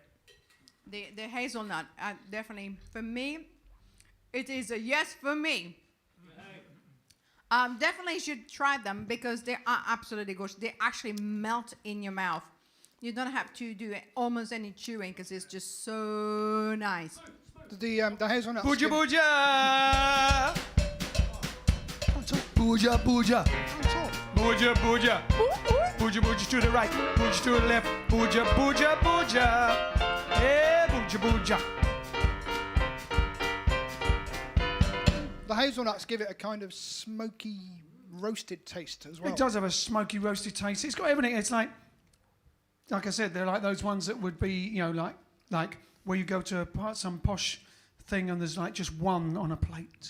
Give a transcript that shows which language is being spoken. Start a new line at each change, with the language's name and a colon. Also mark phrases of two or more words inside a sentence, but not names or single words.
English: The hazelnut, definitely, for me, it is a yes for me. Definitely should try them because they are absolutely gorgeous. They actually melt in your mouth. You don't have to do almost any chewing because it's just so nice. The hazelnut. Booja skin- Booja! Booja Booja! Booja Booja! Booja Booja to the right, Booja to the left, Booja Booja Booja! Yeah, Booja Booja! The hazelnuts give it a kind of smoky, roasted taste as well. It does have a smoky, roasted taste. It's got everything. It's like I said, they're like those ones that would be, you know, like where you go to some posh thing and there's like just one on a plate.